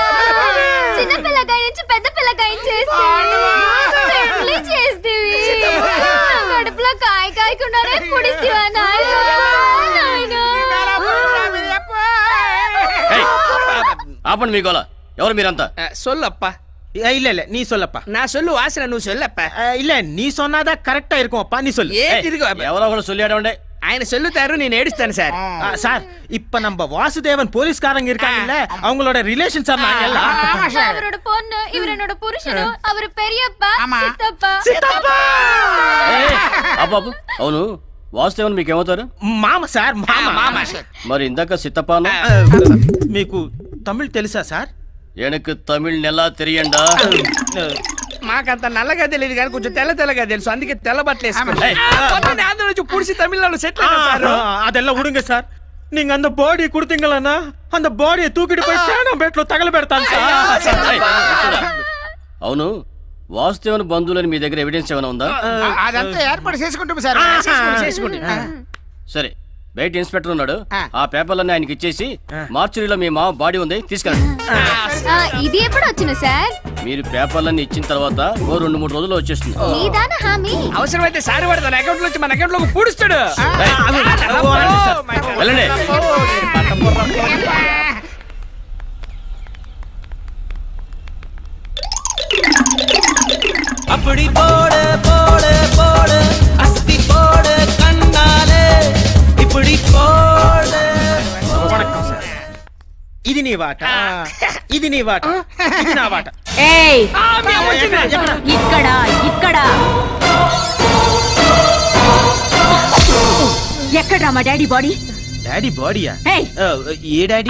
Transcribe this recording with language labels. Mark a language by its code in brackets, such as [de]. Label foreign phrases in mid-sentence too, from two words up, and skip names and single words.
[te] చిన్న పిల్లకాయ నుంచి పెద్ద పిల్లకాయ చేస్తేవి కడుపులో కాయ కాయకుండానే పొడిస్తేవా నాయనా? ఆపండి మీ గోల. ఎవరు మీరంతా? [ta] సొల్లప్ప. இல்ல இல்ல நீ சொல்லப்பா. நான் சொல்லு வாசன నువ్వు சொல்லப்ப. இல்ல நீ சொன்னாதா கரெக்ட்டா இருக்கும்ப்பா, நீ சொல்லு. [te] ఎవరో ఒకరు சொல்லியாடవండి. ఆయన சொல்லுతారు, నేను ఏడుస్తాను సార్. [ta] சார் இப்ப நம்ம வாசுதேவன் போலீஸ்காரங்க இருக்காங்கல்ல, அவங்களோட ரிலேஷன் சார் நாங்க எல்லாம். அவரோட பொண்ணு, இவர் என்னோட புருஷன், அவர் பெரியப்பா, சித்தப்பா. [te] అబ్బబ్బ అవును, వాసుదేవన్ మీకేమవుతారు? మామ సార్, మామ. మరి ఇందాక సిత్తప్పను మీకు తమిళ్ తెలుసా సార్? [ta] எனக்கு தமிழ் நல்லா தெரியும்டா. [te] మాకంత నల్లగా తెలియదు కానీ కొంచెం తెల్లగా తెలుసు, అందుకే తెల్ల బట్టలు వేసుకున్నాను. ఆంధ్ర నుంచి పుడిసి తమిళనాడు సెటిల్ అయ్యారు. [ta] அதெல்லாம் விடுங்க சார். நீங்க அந்த பாடி கொடுத்தீங்களா, அந்த பாடியை தூக்கிட்டு போய் சேனம் பேட்ல [te] తగల పెడతాను సార్. అవును, వాసుదేవన్ బంధువులని మీ దగ్గర ఎవిడెన్స్ ఏమైనా ఉందా? అదంతా ఏర్పాటు చేసుకుంటాం సార్. సరే, బయట ఇన్స్పెక్టర్ ఉన్నాడు, ఆ పేపర్లన్నీ ఆయనకి ఇచ్చేసి మార్చురీలో మీ మామ బాడీ ఉంది తీసుకెళ్ళండి. ఇది ఎప్పుడు వచ్చిన సార్? మీరు పేపర్లన్నీ ఇచ్చిన తర్వాత ఓ 2-3 రోజుల్లో వచ్చేస్తుంది. అవసరమైతే సారి వాడు తన అకౌంట్ నుంచి మన అకౌంట్ లోకి పూడుస్తాడు. వెళ్ళండి. [ta] அப்படி போடு போடு போடு அஸ்தி போடு கண்ணாலே இப்படி போடு. வணக்கம் சார். [te] ఇది నీ వాట, ఇది నీ వాట, ఇది నా వాట. ఏయ్ ఇక్కడ ఇక్కడ ఎక్కడ్రా మా డాడీ బాడీ? డాడీ బాడీయా? ఏయ్! ఏ డాడీ?